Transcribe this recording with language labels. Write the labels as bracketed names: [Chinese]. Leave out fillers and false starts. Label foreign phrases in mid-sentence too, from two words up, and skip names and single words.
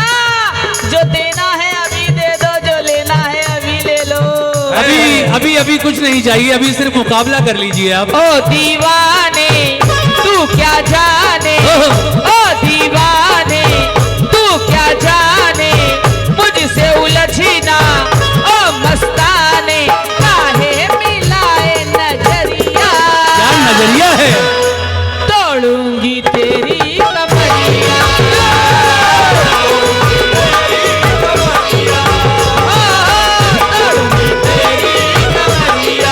[Hindi] जो देना है अभी दे दो, जो लेना है अभी ले लो। अभी कुछ नहीं चाहिए, अभी सिर्फ मुकाबला कर लीजिए आप। ओ दीवाने तू क्या जाने, ओ दीवाने तू क्या जाने, मुझसे उलझी ना ओ मस्ताने, काहे मिलाए नजरिया। क्या नजरिया है? तोड़ूंगी तेरी कमरिया, तोड़ूंगी तेरी कमरिया।